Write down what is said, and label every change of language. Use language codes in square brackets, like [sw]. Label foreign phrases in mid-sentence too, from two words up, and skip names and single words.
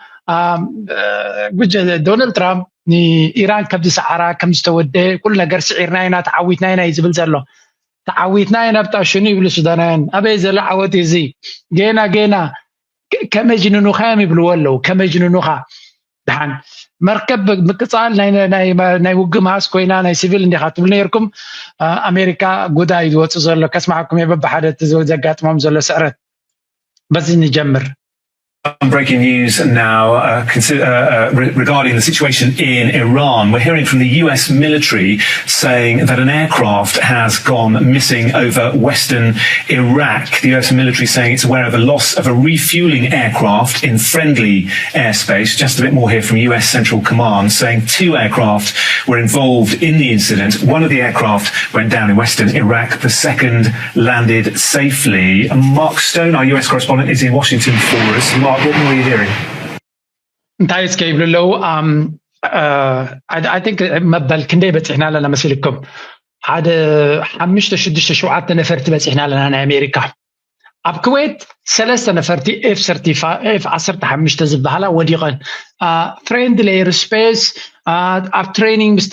[ti] ዶናልድ ትራምፕ ኢራን ከብዚ ሰዓራ ከም ዝተወደ ኩሉ ነገር ስዒርና ኢና ተዓዊትና ኢና ይዝብል ዘሎ ተዓዊትና ኢና ብጣሽኑ ይብሉ ሱዳናውያን ኣበይ ዘለ ዓወት እዚ ገና ከመጅንኑኻ ይብልዎ ኣለዉ ከመጅንኑኻ ድሓን መርከብ ምቅጻል ናይ ውግማስ ኮይና ናይ ሲቪል እንዲኻ ትብል ነይርኩም ኣሜሪካ ጉዳይ ዝወፅእ ዘሎ ከስማዓኩም የበብሓደ ዘጋጥሞም ዘሎ ስዕረት በዚ ንጀምር [en] Breaking news now regarding the situation in Iran. We're hearing from the US military saying that an aircraft has gone missing over western Iraq. The US military saying it's aware of the loss of a refueling aircraft in friendly airspace. Just a bit more here from US Central Command saying 2 aircraft were involved in the incident. One of the aircraft went down in western Iraq. The second landed safely. Mark Stone, our US correspondent, is in Washington for us. Mark, what more are you hearing? [ti] እንታይ ስከይብልሎ [en] I think [ti] መበል ክንደይ በጽሕና ኣለና መስልኩም ሓደ 5-6-7 ነፈርቲ በጽሕና ኣለና ናይ ኣሜሪካ ኣብ ኩዌት 3 ነፈርቲ F-15 ዝበሃላ ወዲቐን [en] friendly airspace [ti] ኣብ ትሬኒንግ ምስ